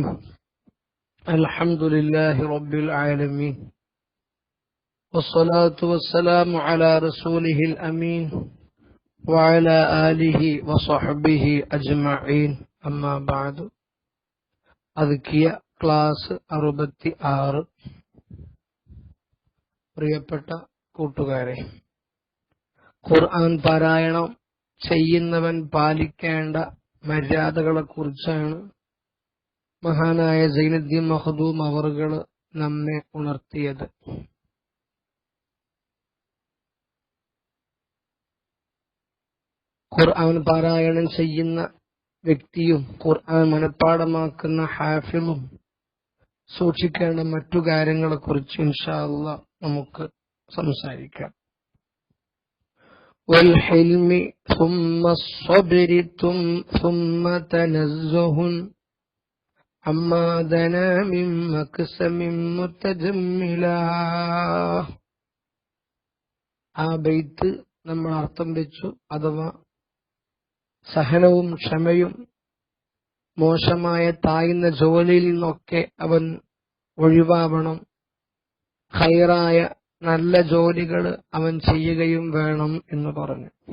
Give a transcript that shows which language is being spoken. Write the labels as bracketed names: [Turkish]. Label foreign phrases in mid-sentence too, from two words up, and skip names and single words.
[Arabic] الحمد لله رب العالمين، والصلاة والسلام على رسوله الأمين وعلى آله وصحبه أجمعين. أما بعد. أذكي ക്ലാസ് 66. [Malayalam] പ്രിയപ്പെട്ട കൂട്ടുകാരെ, ഖുർആൻ പാരായണം ചെയ്യുന്നവൻ പാലിക്കേണ്ട മര്യാദകളെ കുറിച്ചാണ് മഹാനായ സൈനുദ്ദീൻ മഖ്ദൂം അവറുകൾ നമ്മെ ഉണർത്തിയത്. ഖുർആൻ പാരായണം ചെയ്യുന്ന വ്യക്തിയും ഖുർആൻ മനഃപ്പാഠമാക്കുന്ന ഹാഫിളും സൂക്ഷിക്കേണ്ട മറ്റു കാര്യങ്ങളെ കുറിച്ച് [Arabic] إن شاء الله [Malayalam] നമുക്ക് സംസാരിക്കാം. [Arabic] والحلم ثم الصبر ثم تنزه عما دنا من مكسم متجملا. [Malayalam] ആ ബൈത്ത് നമ്മൾ അർത്ഥം വെച്ചു. അഥവാ സഹനവും ക്ഷമയും മോശമായ താഴ്ന്ന ജോലിയിൽ നിന്നൊക്കെ അവൻ ഒഴിവാവണം, ഖൈറായ നല്ല ജോലികൾ അവൻ ചെയ്യുകയും വേണം എന്ന് പറഞ്ഞു.